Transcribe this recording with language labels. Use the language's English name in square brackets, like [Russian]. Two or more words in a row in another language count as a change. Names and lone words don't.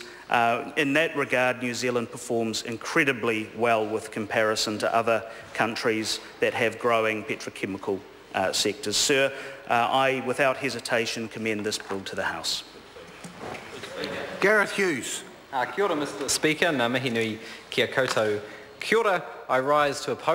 [English] In that regard, New Zealand performs incredibly well with comparison to other countries that have growing petrochemical sectors. Sir, I, without hesitation, commend this bill to the House. Gareth Hughes. [Māori] Kia ora, [English] Mr Speaker. [Māori] Ngā mihi nui kia koutou. Kia ora, [English] I rise to oppose